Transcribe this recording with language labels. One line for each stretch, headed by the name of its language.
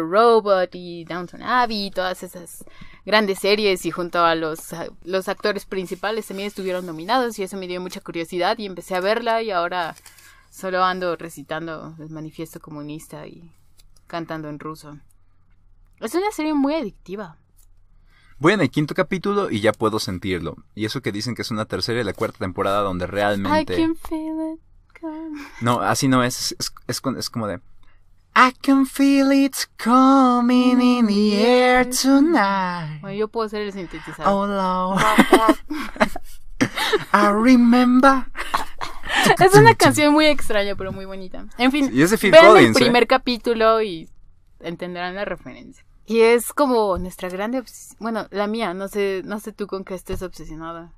Spanish: Robot y Downton Abbey y todas esas grandes series, y junto a los actores principales también estuvieron nominados, y eso me dio mucha curiosidad y empecé a verla, y ahora solo ando recitando el Manifiesto Comunista y cantando en ruso. Es una serie muy adictiva. Voy en el quinto capítulo y ya puedo sentirlo, y eso que dicen que es una tercera y la cuarta temporada donde realmente...
English: I can feel it coming.
Spanish: No, así no es, es como de...
English: I can feel it coming in the air tonight.
Spanish: Bueno, yo puedo ser el sintetizador. Oh, no.
English: I remember.
Spanish: Es una canción muy extraña, pero muy bonita. En fin, y es de Phil ven Collins, el primer ¿eh? Capítulo y entenderán la referencia. Y es como nuestra grande obsesión. Bueno, la mía, no sé tú con qué estés obsesionada.